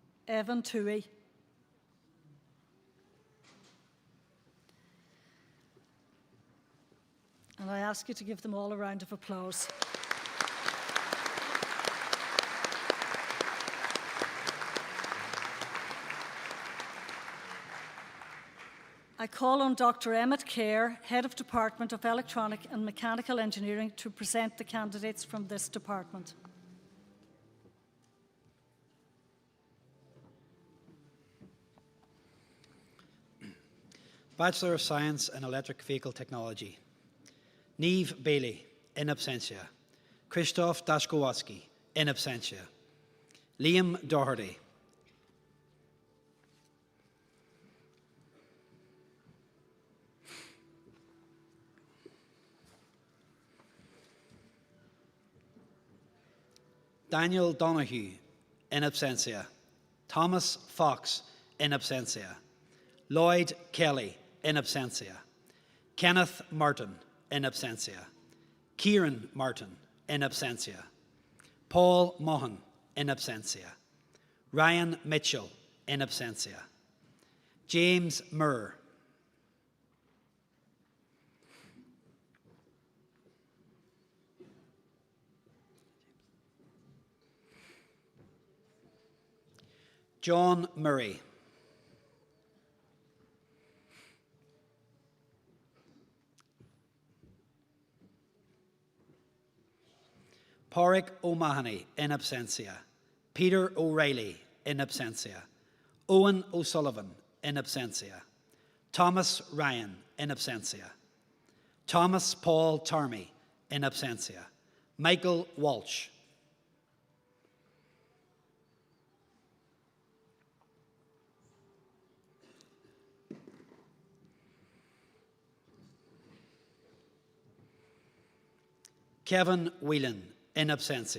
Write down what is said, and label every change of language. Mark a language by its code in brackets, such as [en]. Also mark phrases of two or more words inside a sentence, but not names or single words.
[en] Evan Toohey. And I ask you to give them all a round of applause. I call on Dr. Emmett Kerr, Head of Department of Electronic and Mechanical Engineering, to present the candidates from this department. Bachelor of Science in Electric Vehicle Technology. Niamh Bailey, in absentia. Krzysztof Daszkowski, in absentia. Liam Doherty. Daniel Donahue, in absentia. Thomas Fox, in absentia. Lloyd Kelly, in absentia. Kenneth Martin, in absentia. Kieran Martin, in absentia. Paul Mohan, in absentia. Ryan Mitchell, in absentia. James Murr. John Murray. Pádraig O'Mahony, in absentia. Peter O'Reilly, in absentia. Owen O'Sullivan, in absentia. Thomas Ryan, in absentia. Thomas Paul Tarmy, in absentia. Michael Walsh. Kevin Whelan, in absentia.